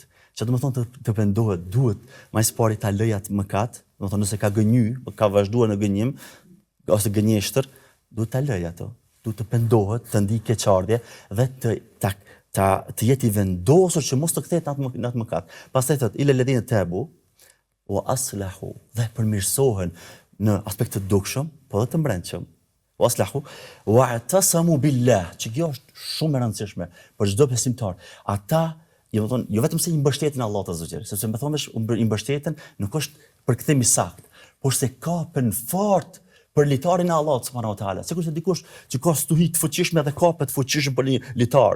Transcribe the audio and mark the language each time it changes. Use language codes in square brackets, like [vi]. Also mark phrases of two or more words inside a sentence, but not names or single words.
[sq] Çfarë do të thonë të pendohet? Duhet më së pari ta lëj atë mëkat, do të thonë nëse ka gënjy, ka vazhduar në gënjim ose gënjeshtër, duhet ta lëj ato. Duhet të pendohet, të ndiqë keqardhje dhe të jetë i vendosur që mos të kthehet në atë mëkat. Pastaj thot [ar] إلا الذين تابوا وأصلحوا, [sq] dhe përmirësohen në aspekt të dukshëm, po dhe të mbrëmshëm. [ar] وأصلحوا واعتصموا بالله, [sq] që kjo është shumë e rëndësishme për çdo besimtar. Ata, jo vetëm se i mbështetin Allahut [ar] عز وجل, [sq] sepse më thonë i mbështeten nuk është përkthim i saktë, por se kapen fort për litarin e Allahut [ar] سبحانه وتعالى. [sq] Sikur se dikush që ka stuhi të fuqishme dhe kapet fuqishëm për një litar.